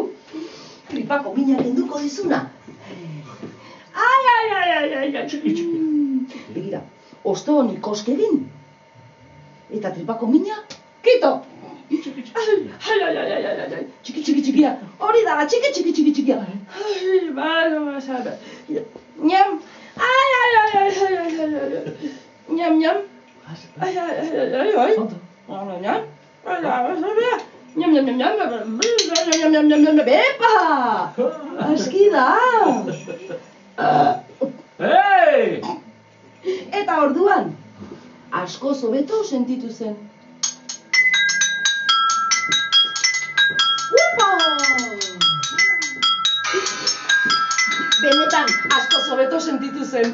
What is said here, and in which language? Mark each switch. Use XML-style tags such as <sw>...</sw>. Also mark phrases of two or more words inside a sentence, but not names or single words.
<eu>Tripako mina kenduko dizuna. Ai. Txiki. Begira, osto honi koske egin. Eta tripako mina, kito. Ai. Txiki. Hori da, txiki. Ai, Nyam. Ai. Nyam. Ai. Nyam. Epa! Aski da! Hey! Eta orduan, asko hobeto sentitu zen. Upa! Benetan, asko hobeto sentitu zen.</eu>